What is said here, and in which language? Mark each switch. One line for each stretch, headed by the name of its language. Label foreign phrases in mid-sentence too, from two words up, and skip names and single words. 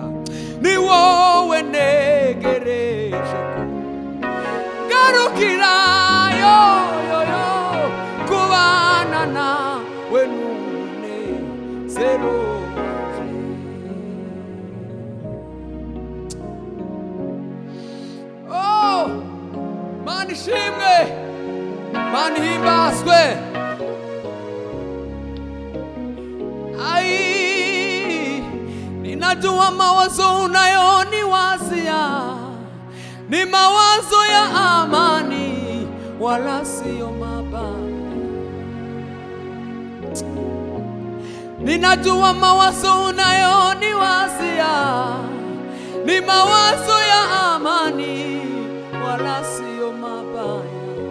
Kinyarwanda: Ni wowe ntegereje kugarukira kubana nawe n'umunezero wanje. Oh, Mana ishimwe, Mana ihimbazwe.
Swahili: Ninajua mawazo unayoniwazia ni mawazo ya amani, wala sio mabaya. Ninajua mawazo unayoniwazia ni mawazo ya amani, wala sio mabaya.